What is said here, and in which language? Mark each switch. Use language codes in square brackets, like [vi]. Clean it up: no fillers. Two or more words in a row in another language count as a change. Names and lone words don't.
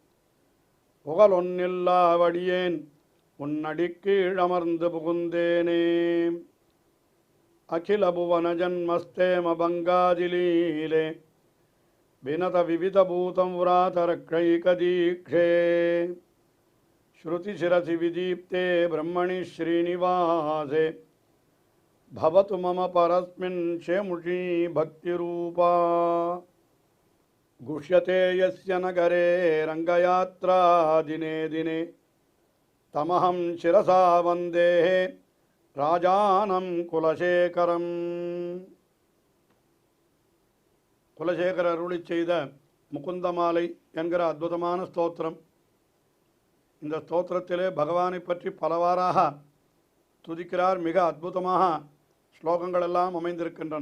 [ta] புகழொன்னில்லாவடியேன் உன்னடிக்கீழமர்ந்து புகுந்தேனே [sa] अखिल भुवन जन्मस्थेम भङ्गादिलीले विनत विविधभूत व्रातरक्षैकदीक्षे श्रुतिशिरसि विदीप्ते ब्रह्मणि श्रीनिवासे भवतु मम परस्मिन् शेमुषी भक्तिरूपा गुष्यते यस्य नगरे रङ्गयात्रा दिने दिने तमहं शिरसा वन्दे राजानं कुलशेखरम् [ta] குலசேகர அருளிச் செய்த முகுந்தமாலை என்கிற அற்புதமான ஸ்தோத்திரம். இந்த ஸ்தோத்திரத்திலே பகவானை பற்றி பலவாறாக துதிக்கிறார். மிக அற்புதமாக ஸ்லோகங்கள் எல்லாம் அமைந்திருக்கின்றன.